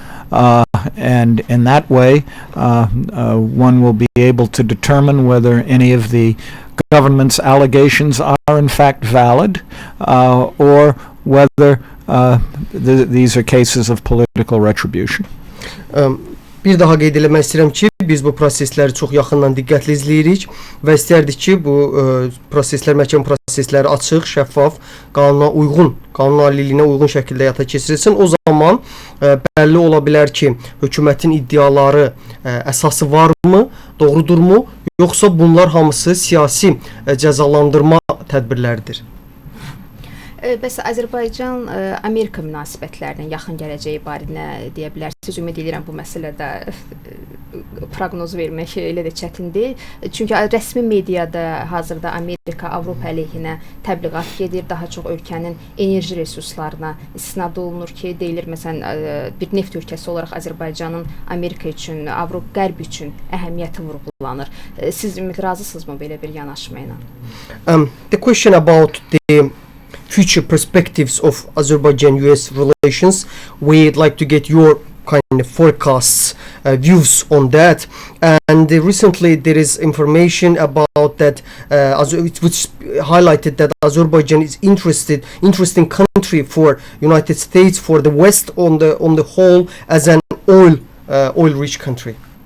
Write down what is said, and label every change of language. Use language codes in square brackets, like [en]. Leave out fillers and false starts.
[en] And in that way, one will be able to determine whether any of the government's allegations are in fact valid, or whether these are cases of political retribution. [az] Bir daha qeyd eləmək istəyirəm ki, biz bu prosesləri çox yaxından diqqətlə izləyirik və istərdik ki, bu proseslər, məhkəmə prosesləri açıq, şəffaf, qanuna uyğun, qanunaliliyinə uyğun şəkildə həyata keçirilsin. O zaman bəlli ola bilər ki, hökumətin iddiaları əsası varmı, doğrudurmu, yoxsa bunlar hamısı siyasi cəzalandırma tədbirləridir. Bəs Azərbaycan Amerika münasibətlərinin yaxın gələcəyi barədə deyə bilərsiniz? Ümid edirəm bu məsələdə proqnoz vermək elə də çətindir. Çünki rəsmi mediada hazırda Amerika Avropa əleyhinə təbliğat gedir. Daha çox ölkənin enerji resurslarına istinad olunur ki, deyilir məsələn bir neft ölkəsi olaraq Azərbaycanın Amerika üçün, Avropa Qərb üçün əhəmiyyəti vurğulanır. Siz razısınızmı belə bir yanaşma ilə? [en] The question about the future perspectives of Azerbaijan-US relations, we'd like to get your kind of forecasts, views on that. And recently there is information about that, which highlighted that Azerbaijan is interesting country for United States, for the West on the whole, as an oil-rich country.